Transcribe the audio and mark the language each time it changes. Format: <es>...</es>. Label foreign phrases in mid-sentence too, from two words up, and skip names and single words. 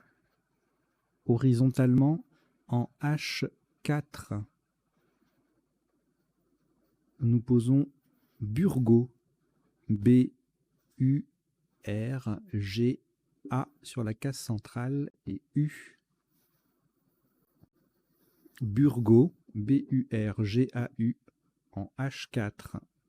<fr>Horizontalement en H4. Nous posons Burgo. B-U-R-G-A sur la case centrale et U. Burgo. B-U-R-G-A-U en H4.</fr>